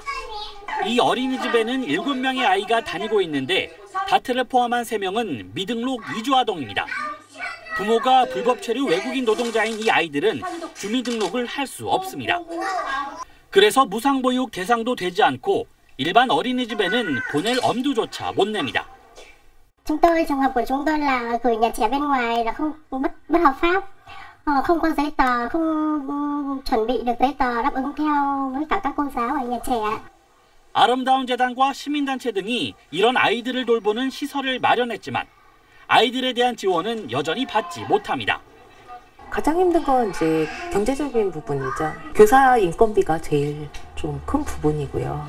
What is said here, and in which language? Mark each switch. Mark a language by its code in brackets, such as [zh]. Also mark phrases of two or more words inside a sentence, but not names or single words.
[ko] 이 어린이집에는 7명의 아이가 다니고 있는데 다트를 포함한 3명은 미등록 이주 아동입니다. 부모가 불법 체류 외국인 노동자인 이 아이들은 주민등록을 할 수 없습니다. 그래서 무상보육 대상도 되지 않고 일반 어린이집에는 보낼 엄두조차 못 냅니다. [vi] Chúng tôi trường hợp của chúng tôi là gửi nhà trẻ bên ngoài là không bất hợp pháp, không có giấy tờ, không chuẩn bị được giấy tờ đáp ứng theo với cả các cô giáo ở nhà trẻ. [ko] 아름다운 재단과 시민단체 등이 이런 아이들을 돌보는 시설을 마련했지만 아이들에 대한 지원은 여전히 받지 못합니다. 가장 힘든 건 이제 경제적인 부분이죠. 교사 인건비가 제일 좀 큰 부분이고요.